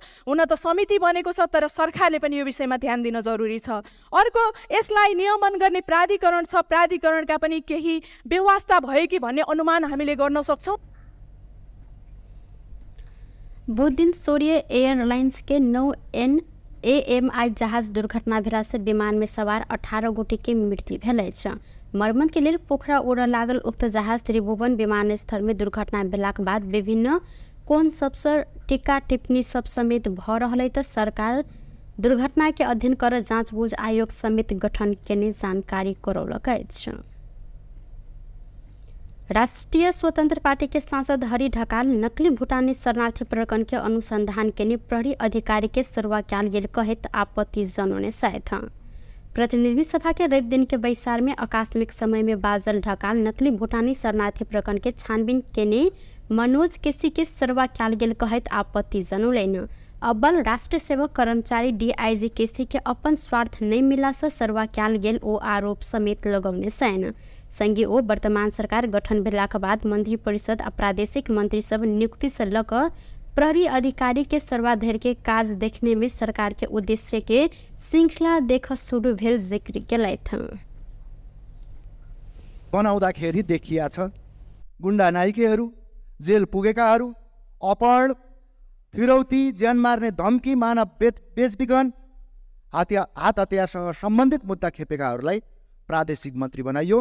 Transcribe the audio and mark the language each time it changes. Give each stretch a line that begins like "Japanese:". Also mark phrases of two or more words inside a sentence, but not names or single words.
Nepali: हुन त समिति बनेको छ, तर सरकारले पनि यो विषयमा ध्यान दिन जरुरी छ। अर्को, यसलाई नियमन गर्ने प्राधिकरण छ, प्राधिकरणका पनि केही व्यवस्था भयो कि भन्ने अनुमान हामीले गर्न सक्छौँ।
Maithili: बुध दिन सूर्य एयरलाइंस के 9 AMI जहाज दुर्घटना भेला से विमान में सवार 18 गोटे के मृत्यु भेल अछि। मरम्मत के लिए पोखरा उड़ लागल उक्त जहाज त्रिभुवन विमानस्थल में दुर्घटना भेलाक बाद विभिन्न कोन सबसे टीका टिप्पणी सब समेत भ रहल त सरकार दुर्घटना के अध्ययन कर जाँचबुझ आयोग समेत गठन केने जानकारी करौलक अछि। राष्ट्रिय स्वतन्त्र पार्टी के सांसद हरि ढकाल नकली भूटानी शरणार्थी प्रकरण के अनुसंधान के प्रहरी अधिकारी के सरुआ क्याल गेल कहित आपत्ति जनाउने साथ प्रतिनिधि सभा के रवि दिन के बैसार में आकस्मिक समय में बाजल ढकाल नकली भूटानी शरणार्थी प्रकरण के छानबीन केने मनोज केसी के सरुआ क्याल गेल कहित आपत्ति जनौलैन। अब्बल राष्ट्र सेवक कर्मचारी डीआईजी केसी के अपन स्वार्थ नहीं मिला से सरुआ क्याल गेल ओ आरोप समेत लगौने सैन। संघीय ओ वर्तमान सरकार गठन भेलाक बाद मंत्री परिषद आ प्रादेशिक मंत्री सब नियुक्ति से लक प्रहरी अधिकारी के सर्वाधिर के काज देखने में सरकार के उद्देश्य के श्रृंखला देख शुरू भेल जिक्र केलैथ।
Nepali: बनाउँदाखेरि देखिया छ गुण्डा नाइकेहरू, जेल पुगेकाहरू, अपहरण, फिरौती, ज्यान मार्ने धम्की, मानव बेचबिखन, हात हतियारसँग सम्बन्धित मुद्दा खेपेकाहरूलाई प्रादेशिक मन्त्री बनाइयो।